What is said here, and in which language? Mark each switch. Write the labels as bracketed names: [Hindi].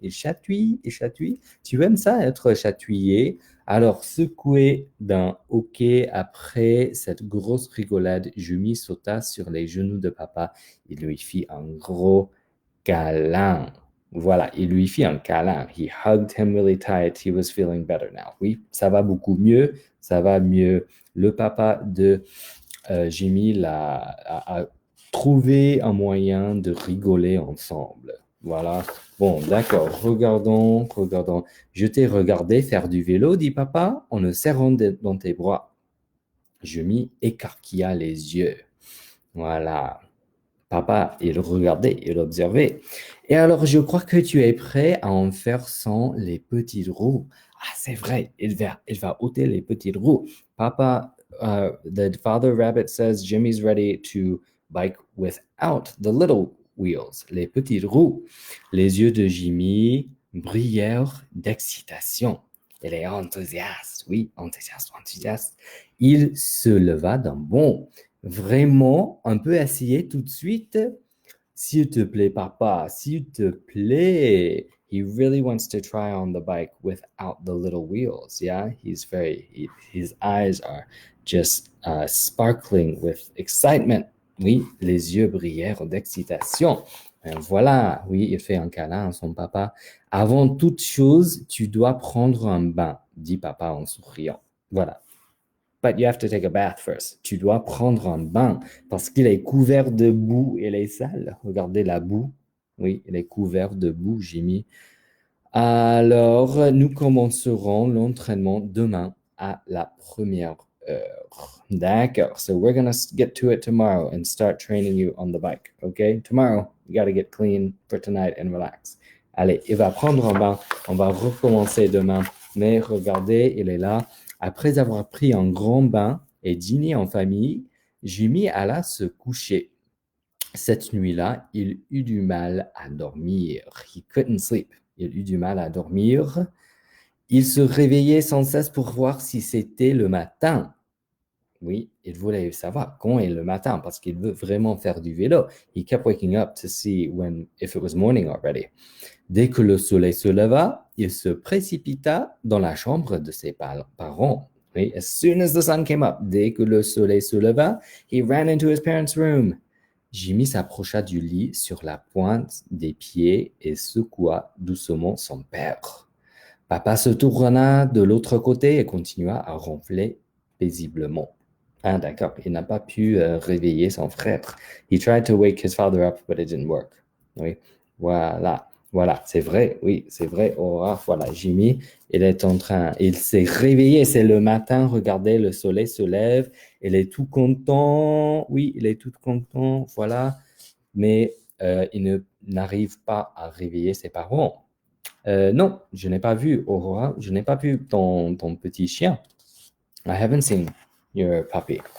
[French] Il chatouille, il chatouille. Tu aimes ça, être chatouillé? Alors, secoué d'un hoquet après cette grosse rigolade, Jimmy sauta sur les genoux de papa. Il lui fit un gros câlin. Voilà, il lui fit un câlin. [English] He hugged him really tight. He was feeling better now. [French] Oui, ça va beaucoup mieux. Ça va mieux. Le papa de Jimmy a trouvé un moyen de rigoler ensemble. Voilà. Bon, d'accord. Regardons, regardons. Je t'ai regardé faire du vélo, dit papa, en le serrant dans tes bras. Jimmy écarquilla les yeux. Voilà. Papa, il regardait, il observait. Et alors, je crois que tu es prêt à en faire sans les petites roues. Ah, c'est vrai, il va ôter les petites roues. Papa, [English] the father rabbit says Jimmy's ready to bike without the little wheels, [French] les petites roues. Les yeux de Jimmy brillèrent d'excitation. Il est enthousiaste, oui, enthousiaste, enthousiaste. Il se leva d'un bond. Vraiment, on peut essayer tout de suite. S'il te plaît, papa, s'il te plaît. [English] He really wants to try on the bike without the little wheels. Yeah, his eyes are just sparkling with excitement. [French] Oui, les yeux brillèrent d'excitation. Voilà, oui, il fait un câlin à son papa. Avant toute chose, tu dois prendre un bain, dit papa en souriant. Voilà. [English] But you have to take a bath first. [French] Tu dois prendre un bain parce qu'il est couvert de boue et il est sale. Regardez la boue. Oui, il est couvert de boue, Jimmy. Alors, nous commencerons l'entraînement demain à la première heure. D'accord. [English] So we're going to get to it tomorrow and start training you on the bike. Okay? Tomorrow, you got to get clean for tonight and relax. [French] Allez, il va prendre un bain. On va recommencer demain. Mais regardez, il est là. Après avoir pris un grand bain et dîné en famille, Jimmy alla se coucher. Cette nuit-là, il eut du mal à dormir. [English] He couldn't sleep. [French] Il eut du mal à dormir. Il se réveillait sans cesse pour voir si c'était le matin. Oui, il voulait savoir quand est le matin parce qu'il veut vraiment faire du vélo. [English] He kept waking up to see if it was morning already. [French] Dès que le soleil se leva, il se précipita dans la chambre de ses parents. [English] Oui, as soon as the sun came up, [French] dès que le soleil se leva, [English] he ran into his parents' room. [French] Jimmy s'approcha du lit sur la pointe des pieds et secoua doucement son père. Papa se tourna de l'autre côté et continua à ronfler paisiblement. Ah, d'accord, il n'a pas pu réveiller son frère. [English] He tried to wake his father up, but it didn't work. [French] Oui. Voilà, c'est vrai, oui, c'est vrai. Aurora, voilà, Jimmy, il s'est réveillé, c'est le matin, regardez, le soleil se lève, il est tout content, oui, il est tout content, voilà, mais n'arrive pas à réveiller ses parents. Non, je n'ai pas vu Aurora, je n'ai pas vu ton petit chien. [English] I haven't seen your puppy.